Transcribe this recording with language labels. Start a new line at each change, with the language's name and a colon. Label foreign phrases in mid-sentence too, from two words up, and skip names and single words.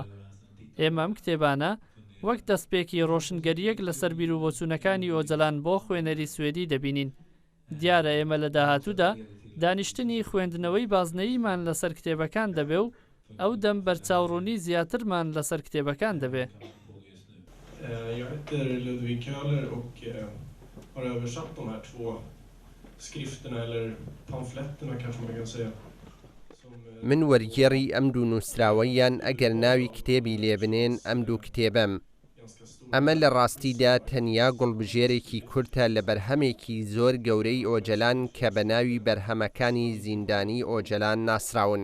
Central Kurdish: ئێمە ئەم کتێبانە وەک دەستپێکی ڕۆشنگەریەک لەسەر بیر و بۆچوونەکانی ئۆجەلان بۆ خوێنەری سوێدی دەبینین. دیارە ئێمە لە داهاتوودا دانیشتنی خوێندنەوەی بازنەییمان لەسەر کتێبەکان دەبێ و ئەو دەم بەرچاوڕوونی زیاترمان لەسەر کتێبەکان دەبێ.
Swedish: Jag heter Ludvig Köhler och har översatt de här två skrifterna eller pamfletterna kanske man kan säga.
Central Kurdish: من وەرگێڕی ئەم دوو نووسراوەیان ئەگەر ناوی کتێبی لێبنێن ئەم دوو کتێبەم. ئەمە لە ڕاستیدا تەنیا گوڵبژێرێکی کورتە لە بەرهەمێکی زۆر گەورەی ئۆجەلان کە بە ناوی بەرهەمەکانی زیندانی ئۆجەلان ناسراون.